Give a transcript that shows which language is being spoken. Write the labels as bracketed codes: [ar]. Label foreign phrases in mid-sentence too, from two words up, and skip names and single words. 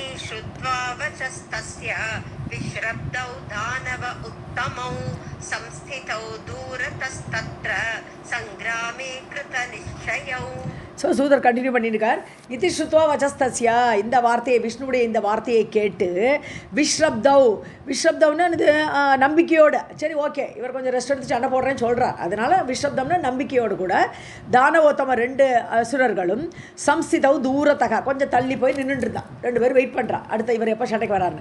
[sa] श्रुत्वा वचस्तस्य विश्रब्दौ दानव उत्तमौ संस्थितौ दूरतस्तत्र संग्रामे कृतनिश्चयौ. [ta] ஸோ சூதர் கண்டினியூ பண்ணியிருக்கார். [sa] इति श्रुत्वा वचस्तस्य, [ta] இந்த வார்த்தையை விஷ்ணுவுடைய இந்த வார்த்தையை கேட்டு விஸ்ரப்தவ்னா இது நம்பிக்கையோடு, சரி ஓகே இவர் கொஞ்சம் ரெஸ்ட் எடுத்து சண்டை போடுறேன்னு சொல்கிறார், அதனால் விஸ்ரப்தம்னா நம்பிக்கையோடு கூட தானவோத்தம ரெண்டு அசுரர்களும் [sa] संस्थितौ दूरतः [ta] கொஞ்சம் தள்ளி போய் நின்றுட்டு இருந்தான், ரெண்டு பேரும் வெயிட் பண்ணுறான் அடுத்த இவர் எப்போ சண்டைக்கு வராருன்னு.